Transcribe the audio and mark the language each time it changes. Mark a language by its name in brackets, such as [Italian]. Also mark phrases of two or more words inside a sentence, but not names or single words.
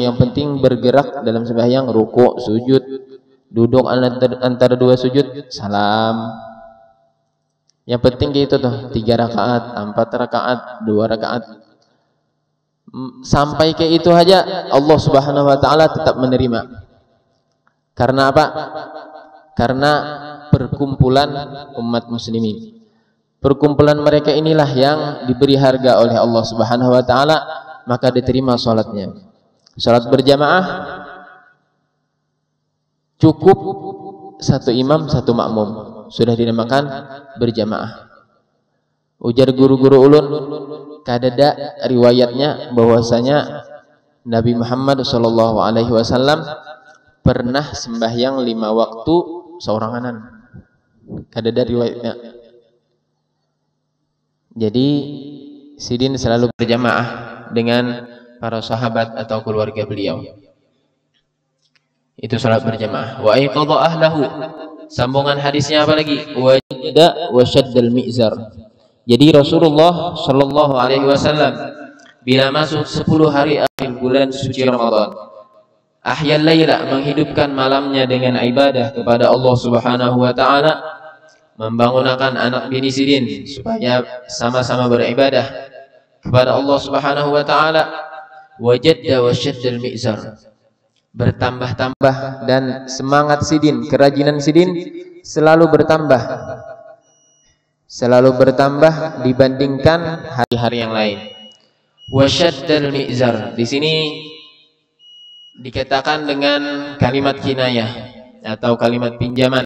[Indonesian] Yang penting bergerak dalam sembahyang, rukuk, sujud, duduk antara dua sujud, salam. Yang penting gitu tuh, 3 rakaat, 4 rakaat, 2 rakaat. Sampai ke itu aja [Arabic] الله سبحانه وتعالى [Indonesian] tetap menerima. Karena apa? Karena perkumpulan umat muslimin. Perkumpulan mereka inilah yang diberi harga oleh [Arabic] الله سبحانه وتعالى, [Indonesian] maka diterima salatnya. Salat berjamaah cukup 1 imam 1 makmum, sudah dinamakan berjamaah. [Banjar] Ujar guru-guru ulun, kadada riwayatnya bahwasanya Nabi Muhammad [Arabic] صلى الله عليه وسلم [Banjar] pernah sembahyang 5 waktu seoranganan. Kadada riwayatnya. [Indonesian] Jadi sidin selalu berjamaah dengan para sahabat atau keluarga beliau. Itu salat berjamaah. [Arabic] وأيقظ أهله. [Indonesian] Sambungan hadisnya apa lagi? [Arabic] وجد وشد المئزر. [Indonesian] Jadi Rasulullah [Arabic] صلى الله عليه وسلم [Indonesian] bila masuk 10 hari akhir bulan suci Ramadan, [Arabic] أحيا الليل, [Indonesian] menghidupkan malamnya dengan ibadah kepada [Arabic] الله سبحانه وتعالى, [Indonesian] membangunkan anak bini sidin supaya sama-sama beribadah kepada [Arabic] الله سبحانه وتعالى. وجد وشد المئزر, [Indonesian] bertambah-tambah dan semangat sidin, kerajinan sidin selalu bertambah dibandingkan hari-hari yang lain. [Arabic] وشد المئزر [Indonesian] di sini dikatakan dengan kalimat kinayah atau kalimat pinjaman.